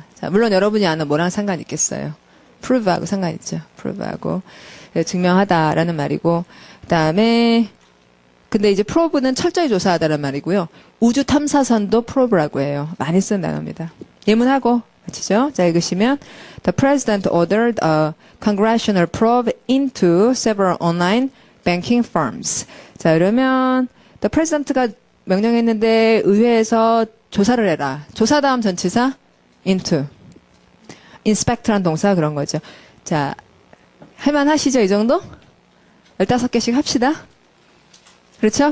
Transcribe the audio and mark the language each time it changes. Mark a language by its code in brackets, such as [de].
[ko] 자, 물론 여러분이 아는 뭐랑 상관 있겠어요. prove하고 상관 있죠. prove하고. 예, 증명하다라는 말이고. 그 다음에, 근데 이제 probe는 철저히 조사하다라는 말이고요. 우주 탐사선도 probe라고 해요. 많이 쓰는 단어입니다. 예문하고, 맞히죠? 자, 읽으시면, [en] The President ordered a congressional probe into several online banking firms. [ko] 자, 그러면, The President가 명령했는데 의회에서 조사를 해라. 조사 다음 전치사 into. inspect란 동사 그런 거죠. 자, 할만하시죠? 이 정도? 15개씩 합시다. 그렇죠?